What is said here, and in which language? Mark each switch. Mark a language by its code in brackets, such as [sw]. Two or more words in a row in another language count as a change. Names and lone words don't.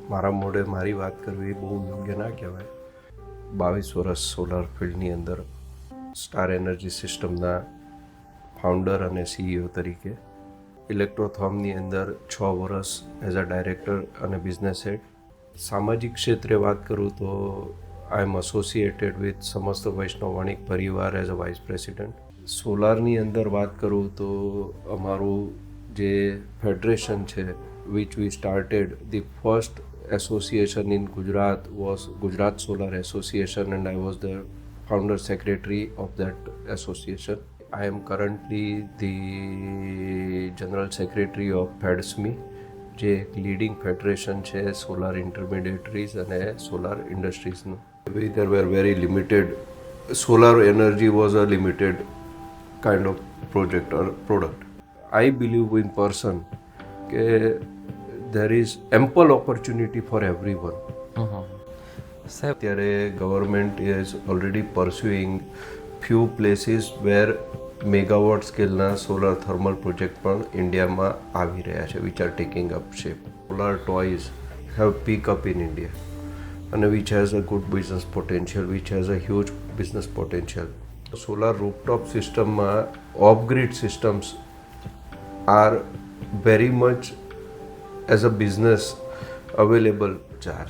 [gu] મારા મોઢે મારી વાત કરવી બહુ યોગ્ય ના કહેવાય. 22 વર્ષ સોલાર ફિલ્ડની અંદર સ્ટાર એનર્જી સિસ્ટમના ફાઉન્ડર અને CEO તરીકે, ઇલેક્ટ્રોથોર્મની અંદર 6 વર્ષ [en] as a director [gu] અને [en] business head. [gu] સામાજિક ક્ષેત્રે વાત કરું તો [en] I am associated with [gu] સમસ્ત વૈષ્ણવ વણિક પરિવાર [en] as a vice president. [gu] સોલારની અંદર વાત કરું તો અમારું જે ફેડરેશન છે, [en] which we started, the first association in Gujarat was Gujarat Solar Association, and I was the founder secretary of that association. I am currently the general secretary of FEDSME, [gu] જે એક [en] leading federation [gu] છે [en] solar intermediaries [gu] અને સોલાર ઇન્ડસ્ટ્રીઝનું. [en] There were very limited, solar energy was a limited kind of project or product. I believe in person કે there is ample opportunity for everyone. અત્યારે government is already pursuing few places where [gu] મેગાવોટ સ્કેલના સોલર થર્મલ પ્રોજેક્ટ પણ ઇન્ડિયામાં આવી રહ્યા છે, [en] which are taking up shape. Solar toys have pick up in India and which has a good business potential, which has a huge business potential. [gu] સોલાર રૂફટોપ સિસ્ટમમાં [en] off-grid systems are very much as a business available charge.